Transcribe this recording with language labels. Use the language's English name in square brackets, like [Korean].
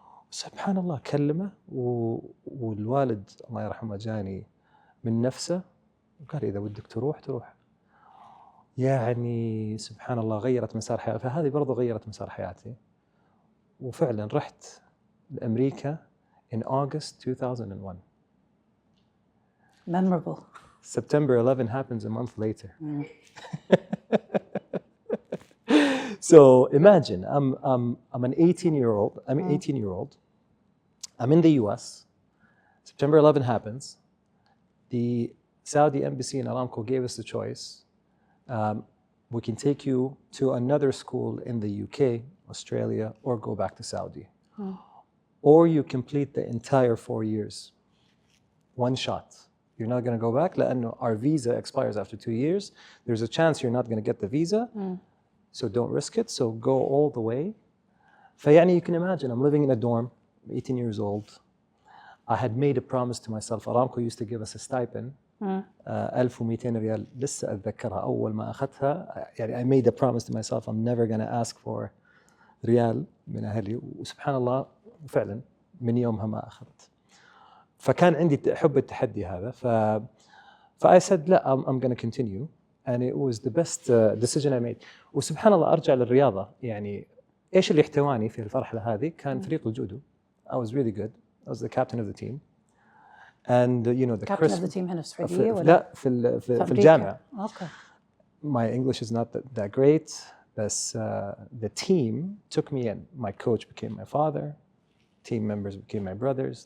[Arabic] سبحان الله كلمه، والوالد الله يرحمه جاني من نفسه وقال إذا ودك تروح. يعني سبحان الله غيرت مسار حياتي، فهذه برضو غيرت مسار حياتي. وفعلا رحت لأمريكا [English] in August 2001. Memorable. September 11 happens a month later. So imagine I'm an 18-year-old. I'm an 18-year-old. I'm in the U.S. September 11 happens. The Saudi embassy in Aramco gave us the choice. We can take you to another school in the UK, Australia, or go back to Saudi. Or you complete the entire 4 years. One shot. You're not going to go back. [Arabic] لأنه [English] our visa expires after 2 years. There's a chance you're not going to get the visa. So don't risk it. So go all the way. [Arabic] فيعني [English] you can imagine, I'm living in a dorm, 18 years old. I had made a promise to myself. Aramco used to give us a stipend. [Arabic] 1200 ريال لسه أتذكرها أول ما أخذتها. يعني [English] I made a promise to myself I'm never going to ask for [Arabic] ريال من أهلي. وسبحان الله فعلا من يومها ما أخذت. فكان عندي حب التحدي هذا. [English] I said [Arabic] لا [English] I'm going to continue. And it was the best decision I made. [Arabic] وسبحان الله أرجع للرياضة. يعني إيش اللي احتواني في الفرحة هذه؟ كان فريق الجودو. [English] I was really good. I was the captain of the team. And you know the captain of the team [Arabic] هنا في السعودية ولا؟ لا في الجامعة. [English] Okay. My English is not that great. But the team took me in. My coach became my father. Team members became my brothers.